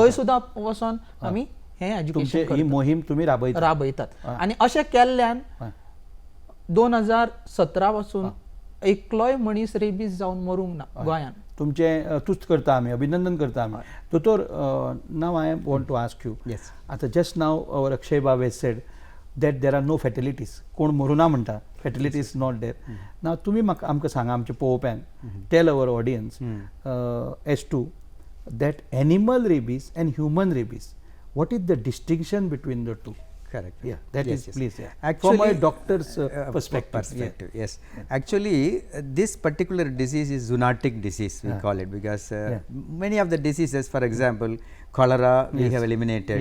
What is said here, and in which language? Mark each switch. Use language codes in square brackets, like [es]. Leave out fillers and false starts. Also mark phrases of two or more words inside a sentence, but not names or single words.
[kok] थंय सुद्दां वचोन आमी हें तुमचे एज्युकेशन ही मोहीम तुमी राबयतात. राबयतात. हय. आनी अशें केल्ल्यान हय. 2017 पासून एकलोय मनीस रेबीज जावन मरूंक ना गोंयांत. तुमचे तुस्त करता आमी, अभिनंदन करता आमी. [en] दोतोर, now I want to ask you. Yes. आतां just now our अक्षय बाब has said that there are no fatalities. [kok] कोण मरूं ना म्हणटा, [en] fatalities not there. [kok] नाव तुमी म्हाका आमकां सांगा, आमच्या पळोवप्यांक, [en] tell our audience as to that animal rabies and human rabies, what is the distinction between the two? Correct. Yeah, that Yes, is, yes. please. Yeah. Actually, from a doctor's perspective. Yes. Actually, this particular disease is zoonotic disease, we call it, because many of the diseases, for example, cholera we have eliminated